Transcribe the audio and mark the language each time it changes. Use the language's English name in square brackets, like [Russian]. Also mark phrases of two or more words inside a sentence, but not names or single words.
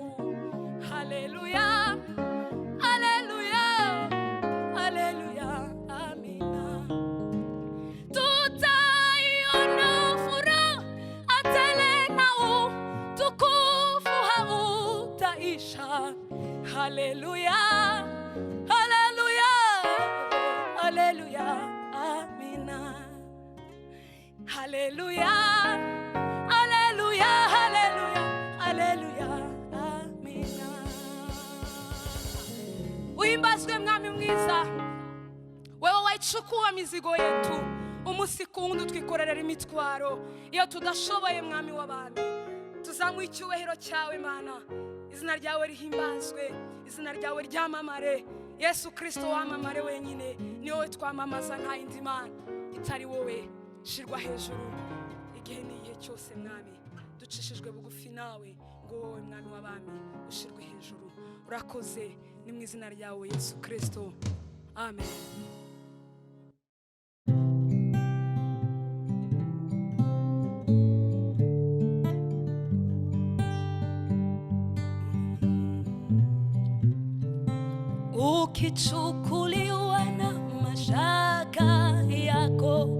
[Swahili] Haleluya, haleluya, haleluya, amina. Tutaiona furaha tele na utukufu hautaisha. Haleluya, haleluya, haleluya, amina. Haleluya, haleluya, haleluya, haleluya, amina. [Kinyarwanda] Uhimbazwe mwami mwiza, [Swahili] wewe waichukua mizigo yetu [Kinyarwanda] umunsi ku wundi twikorerera imitwaro iyo tudashoboye. Mwami w'abami, tuzamuha icyubahiro cyawe Mana. Izina ryawe rihimbazwe, izina ryawe ryamamare. Yesu Kristo wamamare wenyine, ni wowe twamamaza, nta yindi Mana itari wowe. Shirwa hejuru igihe n'igihe cyose Mwami, ducishijwe bugufi nawe ngo wowe Mwami w'abami ushirwe hejuru. Urakoze, ni mu izina ryawe Yesu Kristo, amen. [Swahili] Ukichukuliwa na mashaka yako